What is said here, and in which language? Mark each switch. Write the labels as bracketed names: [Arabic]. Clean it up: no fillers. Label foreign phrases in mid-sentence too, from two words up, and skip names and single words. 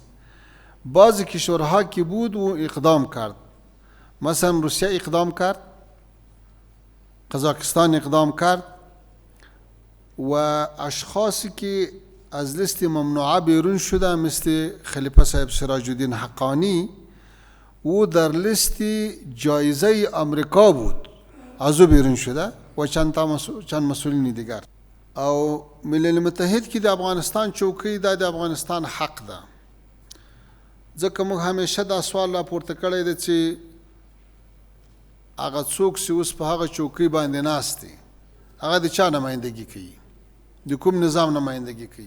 [Persian] بعضی کشورها که بود و اقدام کرد، مثلا روسیه اقدام کرد، قزاقستان اقدام کرد و اشخاصی که از لیست ممنوعه بیرون شده مثل خلیفه صاحب سراج الدین حقانی او در لیست جایزه امریکا بود، از او بیرون شده و چند مسئولین دیگر. [Pashto] او ملل متحد که د افغانستان چوکۍ د افغانستان حق ده، ځکه موږ همیشه دا سوال راپورته کړی دی چې هغه څوک چې اوس په هغه چوکۍ باندې ناست دی هغه د چا نمایندګي کوي؟ د کوم نظام نمایندګي کوي؟